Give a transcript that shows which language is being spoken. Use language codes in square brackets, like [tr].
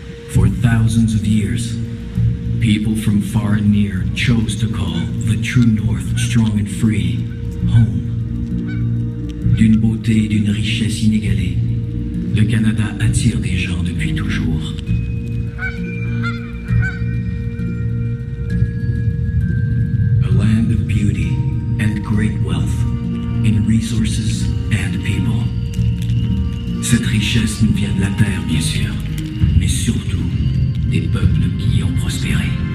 [en] For thousands of years, people from far and near chose to call the true North, strong and free, home. [fr] D'une beauté et d'une richesse inégalée, le Canada attire des gens depuis toujours. [en] A land of beauty and great wealth, in resources and people. [fr] Cette richesse nous vient de la terre, bien sûr, mais surtout des peuples qui y ont prospéré.